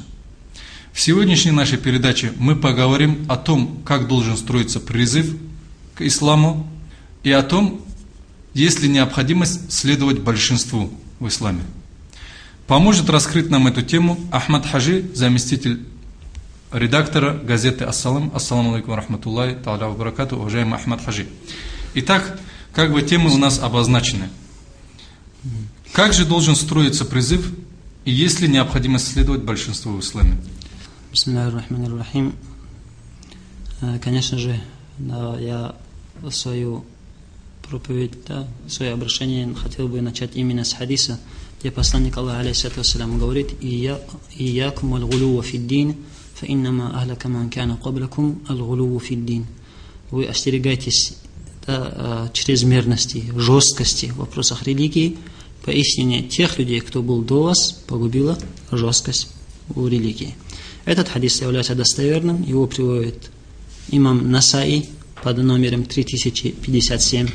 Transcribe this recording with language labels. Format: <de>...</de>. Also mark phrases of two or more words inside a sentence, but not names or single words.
<ru>В сегодняшней нашей передаче мы поговорим о том, как должен строиться призыв к исламу и о том, есть ли необходимость следовать большинству в исламе. Поможет раскрыть нам эту тему Ахмад Хаджи, заместитель редактора газеты «Ассалам».</ru> <ar>السلام عليكم رحمة الله تعالى وبركاته,</ar> <ru>уважаемый Ахмад Хаджи. Итак, как бы темы у нас обозначены. Как же должен строиться призыв и есть ли необходимость следовать большинству в исламе?</ru> <ar>بسم الله الرحمن الرحيم.</ar> <ru>Конечно же, я свою проповедь, свое обращение хотел бы начать именно с хадиса, где посланник Аллаха</ru> <ar>عليه الصلاة والسلام</ar> <ru>говорит:</ru> <ar>«إياكم الغلو في الدين، فإنما أهلك من كان قبلكم الغلو في الدين».</ar> <ru>Вы остерегайтесь чрезмерности, жесткости в вопросах религии. Поистине тех людей, кто был до вас, погубила жесткость в религии. Этот хадис является достоверным, его приводит имам Насаи под номером 3057.</ru>